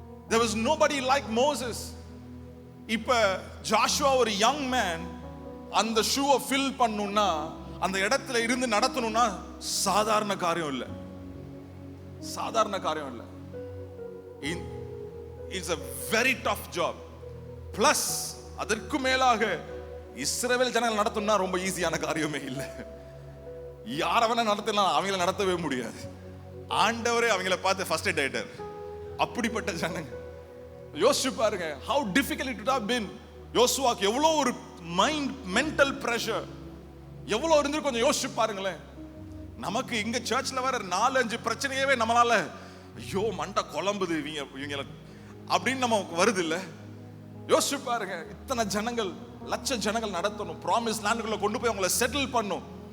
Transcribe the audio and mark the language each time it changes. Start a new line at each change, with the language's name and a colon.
English: There was nobody like Moses.
Tamil: இப்ப Joshua ஒரு young man, அந்த ஷூவை ஃபில் பண்ணணும்னா, அந்த இடத்துல இருந்து நடத்தணும்னா சாதாரண காரியம் இல்லை, சாதாரண காரியம் இல்லை.
English: It's a very tough job. Plus
Tamil: அதற்கு மேலாக இஸ்ரவேல் ஜனங்கள் நடத்தணும்னா ரொம்ப ஈஸியான காரியமே இல்லை. யாரவன நடத்தலாம், அவங்கள நடத்தவே முடியாது. ஆண்டவரே அவங்கள பார்த்து ஃபர்ஸ்ட் எய்ட் ஆயிட்டார். அப்படிப்பட்ட ஜனங்க யோசிச்சு பாருங்க,
English: how difficult it would have been.
Tamil: யோசுவாக்கு எவ்வளோ ஒரு மென்டல் பிரஷர் எவ்வளோ இருந்து கொஞ்சம் யோசிச்சு பாருங்களேன். நமக்கு இங்க சர்ச்ல வர 4-5 பிரச்சனையவே நம்மளால ஐயோ மண்டை குழம்புது இவங்க அப்படின்னு நமக்கு வருது இல்ல. யோசிச்சு பாருங்க, இத்தனை ஜனங்கள், லட்ச ஜனங்கள் நடத்தணும், ப்ராமிஸ் லேண்டுக்குள்ள கொண்டு போய் அவங்களை செட்டில் பண்ணும்.